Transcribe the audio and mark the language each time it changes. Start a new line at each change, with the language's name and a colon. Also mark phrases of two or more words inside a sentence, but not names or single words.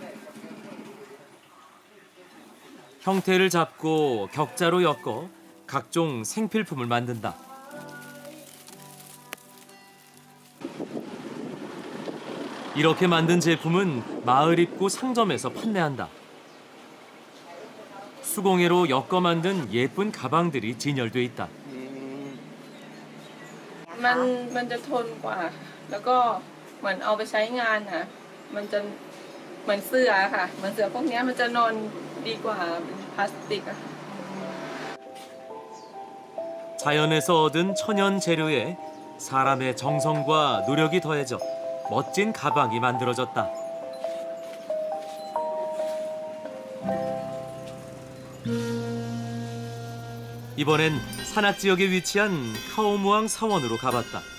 Korean: 형태를 잡고 격자로 엮어 각종 생필품을 만든다. 이렇게 만든 제품은 마을 입구 상점에서 판매한다. 수공예로 엮어 만든 예쁜 가방들이 진열돼 있다.
Thai: มันจะทนกว่าแล้วก็ เหมือนเอาไปใช้งานค่ะมันจะเหมือนเสื่อค่ะเหมือนเสื่อพวกนี้มันจะนอนดีกว่าเป็นพลาสติกอะ
Korean: 자연에서 얻은 천연 재료에 사람의 정성과 노력이 더해져 멋진 가방이 만들어졌다. 이번엔 산악 지역에 위치한 카오무앙 사원으로 가봤다.